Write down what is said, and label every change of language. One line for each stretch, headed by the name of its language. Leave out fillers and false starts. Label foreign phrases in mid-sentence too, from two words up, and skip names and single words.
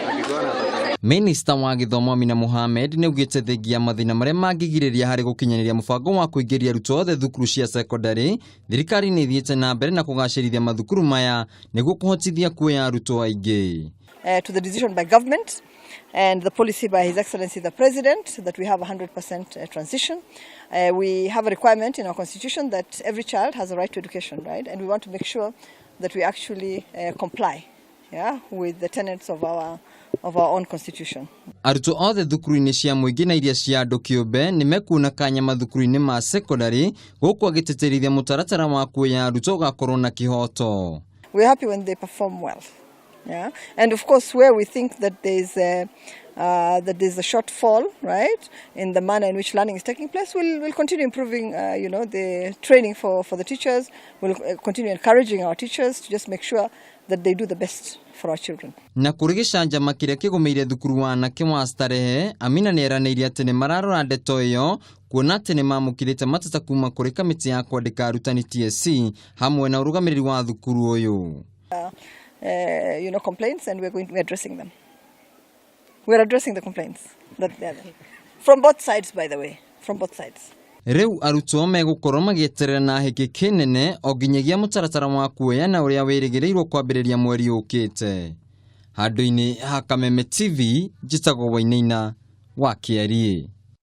Kikuyu: Minister wa githomo Amina Mohamed ni ugite thengia mathina maria mangigiriria hari gukinyiriria mubango wa kuingiria arutwo othe thukuru cia thekondari. Thirikari ni thiete na mbere na kugacirithia mathukuru maya niguo kuhotithia kuoya arutwo aingi.
English: To the decision by government and the policy by His Excellency the President that we have 100% transition. We have a requirement in our constitution that every child has a right to education, right? And we want to make sure that we actually comply, with the tenets of our own constitution.
Kikuyu: Arutwo othe thukuru-ini cia muingi na iria cia andu kiumbe nimekuona kanya mathukuru-ini ma secondary guku agiteterithia mutaratara wa kuoya arutwo gakorwo na kihoto.
English: We're happy when they perform well. And of course, where we think that there's a shortfall, right, in the manner in which learning is taking place, we'll continue improving, the training for the teachers. We'll continue encouraging our teachers to just make sure that they do the best for our children.
Kikuyu: Na kuri gicanjama kiria kigumeire thukuru wa anake wa starehe, Amina ni eraneirie ati ni mararora ndeto iyo kuona ati ni mamukirite matata kuma kuri kamiti ya kwandika arutani TSC hamwe na urugamiriri wa thukuru uyu.
English: Complaints, and we're addressing them. We're addressing the complaints that they're there. From both sides, by the way, from both sides.
Kikuyu: Riu arutwo megukorwo magieterera na hiki kinene o nginyagia mutaratara wa kuoya na uria wirigirirwo kwambiriria mweri ukite. Handu-ini ha Kameme TV, njitagwo Wainaina wa Kiarie.